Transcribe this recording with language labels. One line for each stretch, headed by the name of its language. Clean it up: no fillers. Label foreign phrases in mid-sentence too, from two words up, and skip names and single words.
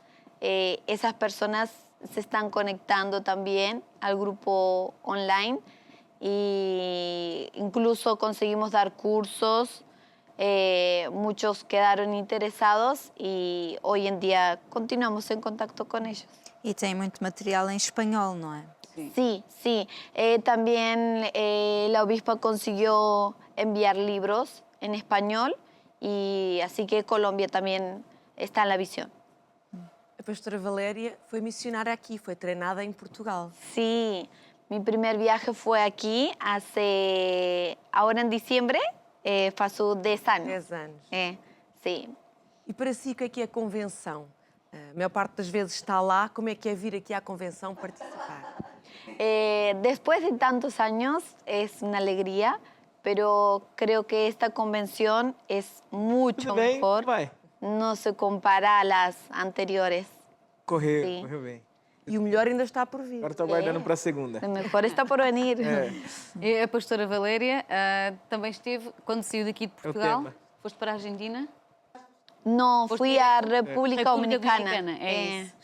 Spanish: Esas personas se están conectando también al grupo online y incluso conseguimos dar cursos. Muchos quedaron interesados y hoy en día continuamos en contacto con ellos.
Portuguese: E tem muito material em espanhol, não é?
Spanish: Sí, sí. También la obispa consiguió enviar libros en español y así que Colombia también está en la visión.
Portuguese: A pastora Valéria foi missionária aqui, foi treinada em Portugal.
Spanish: Sí, mi primer viaje fue aquí ahora en diciembre, pasó 10 años.
Portuguese: 10 anos.
Spanish: Sí.
Portuguese: E para si, o que é a convenção? A maior parte das vezes está lá, como é que é vir aqui à convenção participar?
Spanish: Después de tantos años es una alegría, pero creo que esta convención es mucho mejor. No se compara a las anteriores.
Portuguese: Correu bem. E o melhor ainda está por vir. Agora estou aguardando para a segunda. O melhor está por venir. E a pastora Valéria também esteve, quando saiu daqui de Portugal, foste para a Argentina? No, fui à República Dominicana. É isso.